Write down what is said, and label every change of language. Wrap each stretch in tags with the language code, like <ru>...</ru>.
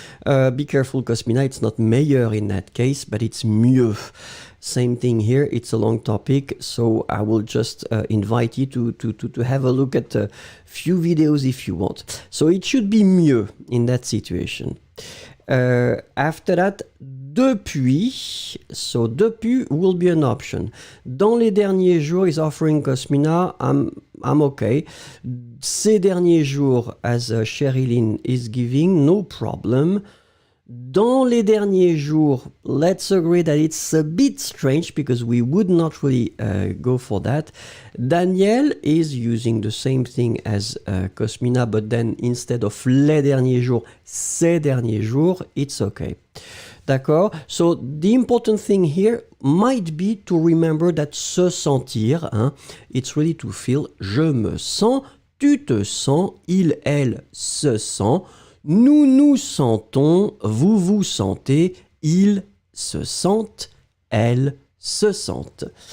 <en>Be careful, Cosmina, it's not meilleur in that case, but it's mieux. Same thing here, it's a long topic, so I will just invite you to have a look at a few videos if you want. So it should be mieux in that situation. After that, depuis, so depuis will be an option.</en> <fr>Dans les derniers jours</fr> <en>is offering Cosmina, I'm okay.</en> <fr>Ces derniers jours,</fr> <en>as Sherilyn is giving, no problem.</en> <fr>Dans les derniers jours,</fr> <en>let's agree that it's a bit strange because we would not really go for that. Daniel is using the same thing as Cosmina, but then instead of</en> <fr>les derniers jours, ces derniers jours,</fr> <en>it's okay.</en> <fr>D'accord?</fr> <en>So the important thing here might be to remember that se sentir, hein, it's really to feel.</en> <fr>Je me sens, tu te sens, il, elle se sent. Nous nous sentons, vous vous sentez, ils se sentent, elles se sentent.</fr>